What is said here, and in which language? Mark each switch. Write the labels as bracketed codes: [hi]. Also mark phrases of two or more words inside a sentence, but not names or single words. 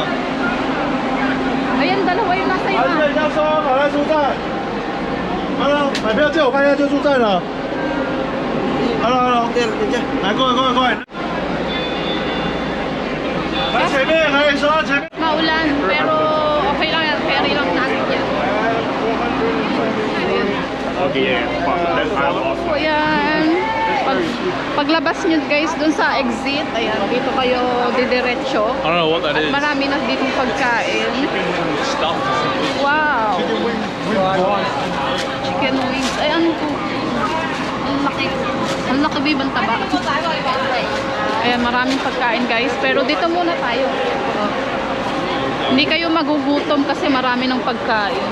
[tl] ayan, dalawa yung nasa [zh] 还是 [tl] iba. [zh] 人家说马来出站。Hello，买票借我看一下就出站了。Hello，Hello，来过来过来过来。来前面可以说前面。 [tl] Maulan, pero okay lang yan. Ferry lang natin yan. So, ayan. Paglabas nyo, guys, dun sa exit, ayan, dito kayo didiretso. [en] I don't know what that [tl] At marami na ditong pagkain. Wow! [en] Chicken wings. [tl] Ay, ano po? Ang laki. Ang laki, bibang taba. Ayan, maraming pagkain, guys. Pero dito muna tayo. Hindi kayo magugutom kasi marami ng pagkain.